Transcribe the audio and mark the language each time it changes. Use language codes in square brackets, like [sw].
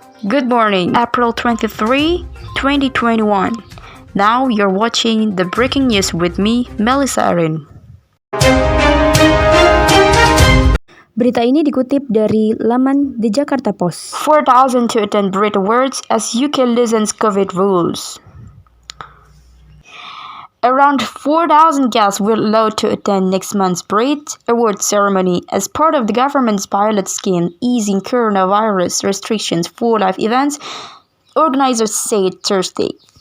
[en] Good morning, April 23, 2021. Now you're watching the breaking news with me, Melissa Arin. [id] Berita ini dikutip dari laman The Jakarta Post. [en] 4,000 to attend Brit Awards as UK loosens COVID rules. Around 4,000 guests were allowed to attend next month's Brit Awards ceremony as part of the government's pilot scheme easing coronavirus restrictions for live events, organizers said Thursday.